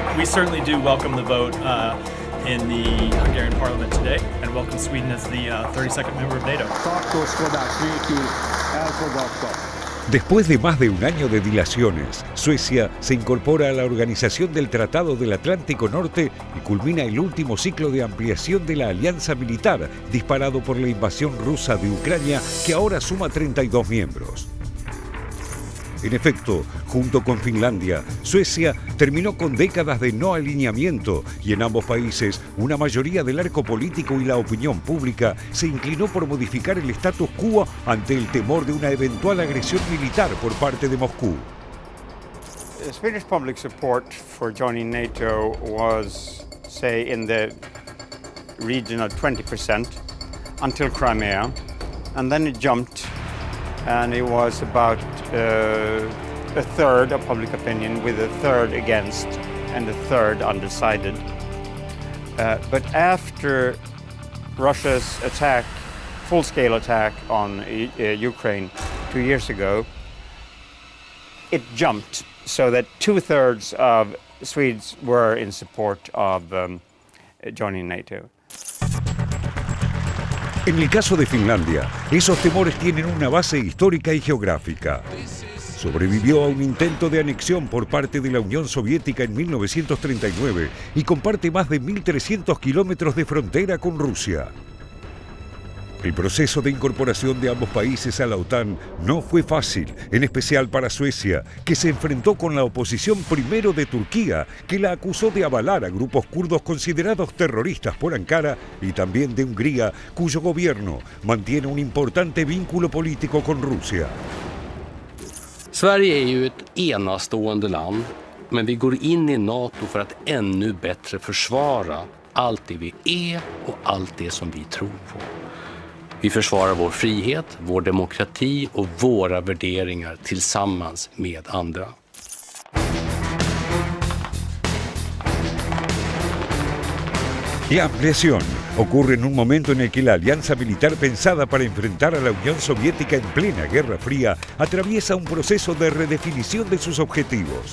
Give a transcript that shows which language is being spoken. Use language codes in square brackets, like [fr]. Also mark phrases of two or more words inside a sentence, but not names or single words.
[en] certainly do welcome the vote in the Hungarian parliament today and welcome Sweden as the 32nd member of NATO. [es] Después de más de un año de dilaciones, Suecia se incorpora a la Organización del Tratado del Atlántico Norte y culmina el último ciclo de ampliación de la alianza militar disparado por la invasión rusa de Ucrania, que ahora suma 32 miembros. En efecto, junto con Finlandia, Suecia terminó con décadas de no alineamiento y en ambos países una mayoría del arco político y la opinión pública se inclinó por modificar el status quo ante el temor de una eventual agresión militar por parte de Moscú. [en] The Swedish public support for joining NATO was, say, in the region of 20% until Crimea, and then it jumped. And it was about a third of public opinion, with a third against and a third undecided. But after Russia's attack, full-scale attack on Ukraine 2 years ago, it jumped so that 2/3 of Swedes were in support of joining NATO. [es] En el caso de Finlandia, esos temores tienen una base histórica y geográfica. Sobrevivió a un intento de anexión por parte de la Unión Soviética en 1939 y comparte más de 1.300 kilómetros de frontera con Rusia. El proceso de incorporación de ambos países a la OTAN no fue fácil, en especial para Suecia, que se enfrentó con la oposición primero de Turquía, que la acusó de avalar a grupos kurdos considerados terroristas por Ankara, y también de Hungría, cuyo gobierno mantiene un importante vínculo político con Rusia. [sv] Sverige är ju ett enastående land, men vi går in i NATO för att ännu bättre försvara allt det vi är och allt det som vi tror på. Vi försvarar vår frihet, vår demokrati och våra värderingar tillsammans med andra. [es] La ampliación ocurre en un momento en el que la alianza militar pensada para enfrentar a la Unión Soviética en plena Guerra Fría atraviesa un proceso de redefinición de sus objetivos.